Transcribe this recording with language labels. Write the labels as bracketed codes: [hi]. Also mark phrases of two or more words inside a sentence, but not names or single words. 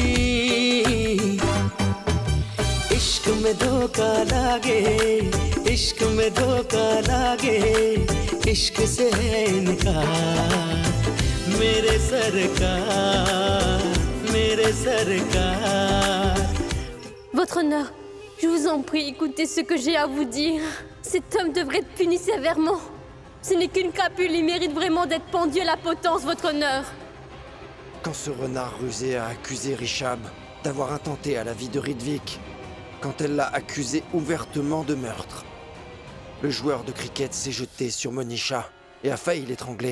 [hi] इश्क में धोखा लागे, इश्क में धोखा लागे, इश्क से है इनकार, मेरे सरकार, मेरे सरकार। [fr] Votre honneur, je vous en prie, écoutez ce que j'ai à vous dire. Cet homme devrait être puni sévèrement. Ce n'est qu'une crapule, il mérite vraiment d'être pendu à la potence, votre honneur. Quand ce renard rusé a accusé Rishab d'avoir intenté à la vie de Ridvik, quand elle l'a accusé ouvertement de meurtre, le joueur de cricket s'est jeté sur Monisha et a failli l'étrangler.